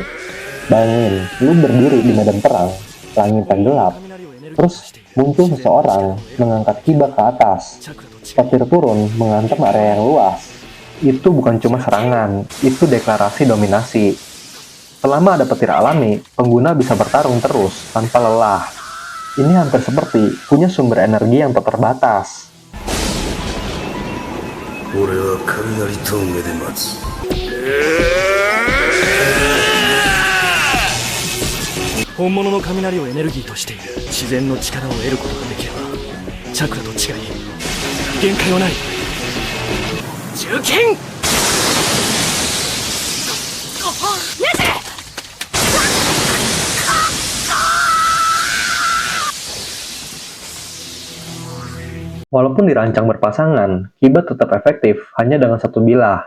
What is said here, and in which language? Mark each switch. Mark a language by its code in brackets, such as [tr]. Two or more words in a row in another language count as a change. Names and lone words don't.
[id] Bayangin, lu berdiri di medan perang, langit yang gelap, terus muncul seseorang mengangkat Kiba ke atas. Petir turun menghantam area yang luas. Itu bukan cuma serangan, itu deklarasi dominasi. Selama ada petir alami, pengguna bisa bertarung terus tanpa lelah. Ini hampir seperti punya sumber energi yang tak terbatas. [ja] 俺は雷峠で待つ。本物の雷をエネルギーとしている自然の力を得ることができればチャクラと違い限界はない銃剣 [id] Walaupun dirancang berpasangan, Kiba tetap efektif hanya dengan satu bilah.